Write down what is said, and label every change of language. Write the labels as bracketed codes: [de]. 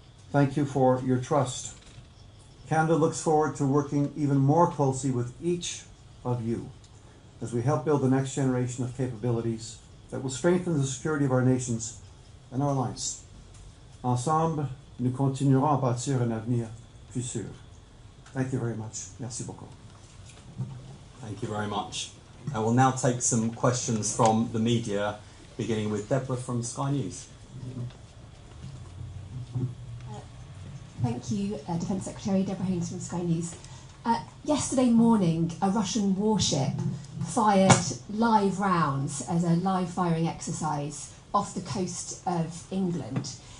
[en] Thank you for your trust. Canada looks forward to working even more closely with each of you as we help build the next generation of capabilities that will strengthen the security of our nations and our alliance. [fr] Ensemble, nous continuerons à bâtir un avenir plus sûr. [en] Thank you very much. [fr] Merci beaucoup. [en] Thank you very much. I will now take some questions from the media, beginning with Deborah from Sky News. Thank you, Defence Secretary Deborah Haynes from Sky News. Yesterday morning, a Russian warship fired live rounds as a live firing exercise off the coast of England.